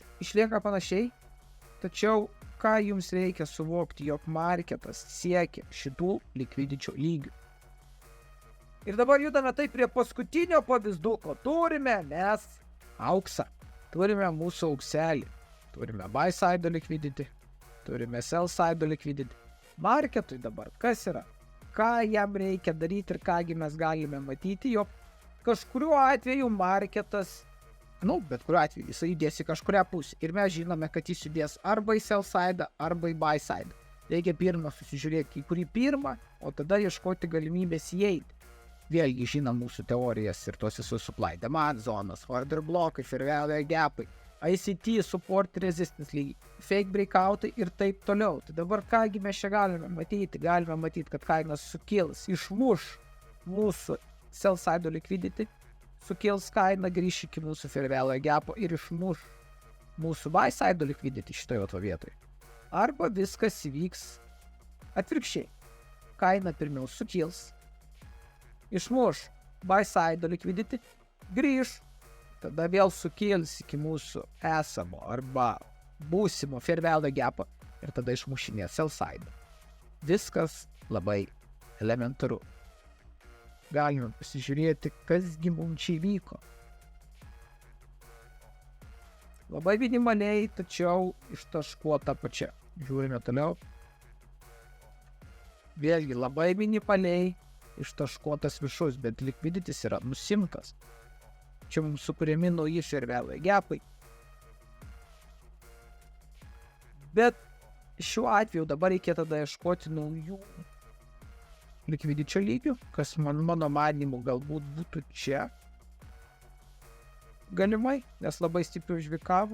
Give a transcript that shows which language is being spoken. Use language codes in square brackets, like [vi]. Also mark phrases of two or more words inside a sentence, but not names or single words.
[lt] Išlieka panašiai, tačiau ką jums reikia suvokti, jog marketas siekia šitų likvidičio lygių. Ir dabar judame taip prie paskutinio pavyzduko. Turime mes auksą. Turime mūsų aukselį. Turime [en] buy side liquidity. [lt] Turime [en] sell side liquidity. [lt] Marketui dabar kas yra? Ką jam reikia daryti ir kągi mes galime matyti, jog kažkuriuo atveju marketas, bet kuriuo atveju jisai judės į kažkurią pusę. Ir mes žinome, kad jis judės arba į [en] sell side, [lt] arba į [en] buy side. [lt] Reikia pirmą susižiūrėti, į kurį pirmą, o tada ieškoti galimybės įeiti. Vėlgi žinom mūsų teorijas ir tos visus [en] supply demand [lt] zonas, order blokai, [en] fair value [lt] gapai, ICT, [en] support resistance [lt] lygiai, fake breakoutai ir taip toliau. Tai dabar kągi mes čia galime matyti? Galime matyti, kad kainas sukils, išmuš mūsų [en] sell side liquidity, [lt] sukils kainą, grįš iki mūsų [en] fair value [lt] gapo ir išmuš mūsų [en] buy side liquidity [lt] šitoje vietoje. Arba viskas įvyks atvirkščiai. Kaina pirmiau sukils, išmuš [en] buy side liquidity, [lt] grįž, tada vėl sukils iki mūsų esamo arba būsimo [en] fair value [lt] gapo ir tada išmušinės [en] sell side. [lt] Viskas labai elementaru. Galime pasižiūrėti, kasgi mums čia įvyko. Labai minimaliai, tačiau ištaškuota pačia. Žiūrime toliau. Vėlgi labai minimaliai ištaškuotas viršus, bet likviditis yra nusimtas. Čia mums sukuriami nauji [en] fair value [lt] gapai. Bet šiuo atveju dabar reikia tada ieškoti naujų likvidičio lygių, kas mano manymu galbūt būtų čia. Galimai, nes labai stipriai užvikavo.